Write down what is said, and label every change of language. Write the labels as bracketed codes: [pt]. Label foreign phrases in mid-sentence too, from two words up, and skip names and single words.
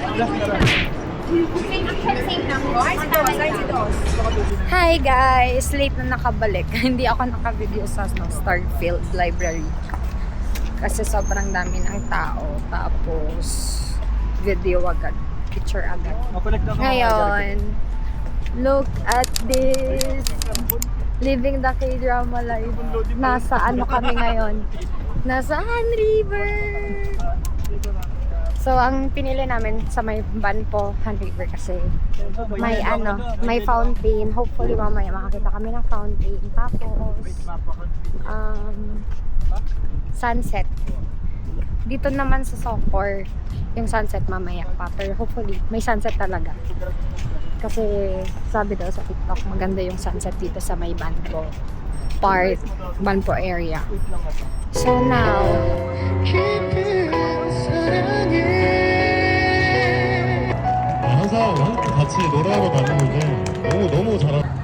[en] Hi guys! [tl] Late na nakabalik. Hindi ako nakavideo sa Starfield Library. Kasi sobrang dami ng tao. Tapos, video agad. Picture agad. Ngayon, [en] look at this. Living the K-drama life. [tl] Nasa kami ngayon? Nasa Han River. So, ang pinili namin sa may van po, Han River kasi may fountain. Hopefully, mamaya makakita kami ng fountain. Tapos, sunset. Dito naman sa Socor, yung sunset mamaya pa. Pero hopefully, may sunset talaga. Kasi, sabi daw sa TikTok, maganda yung sunset dito sa may Banpo part, Banpo area. [en] So now, [ko] 항상 같이 노래하러 다니는데 너무 잘하.